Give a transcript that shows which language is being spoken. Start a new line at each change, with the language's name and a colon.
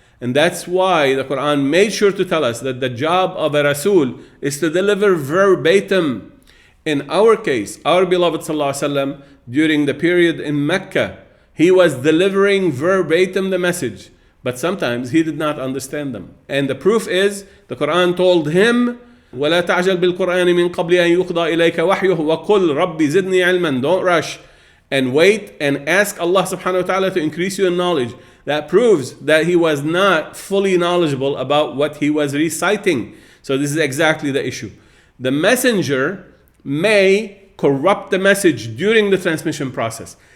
English: And that's why the Quran made sure to tell us that the job of a Rasul is to deliver verbatim. In our case, our beloved Sallallahu Alaihi Wasallam, during the period in Mecca, he was delivering verbatim the message, but sometimes he did not understand them. And the proof is, the Quran told him,
Arabic: وَلَا تَعْجَلْ بِالْقُرْآنِ مِنْ قَبْلِ أَنْ يُقْضَى إِلَيْكَ وَحْيُهُ وَقُلْ رَبِّ زِدْنِي عِلْمًا.
English: Don't rush, and wait and ask Allah subhanahu wa ta'ala to increase you in knowledge. That proves that he was not fully knowledgeable about what he was reciting. So this is exactly the issue. The messenger may corrupt the message during the transmission process.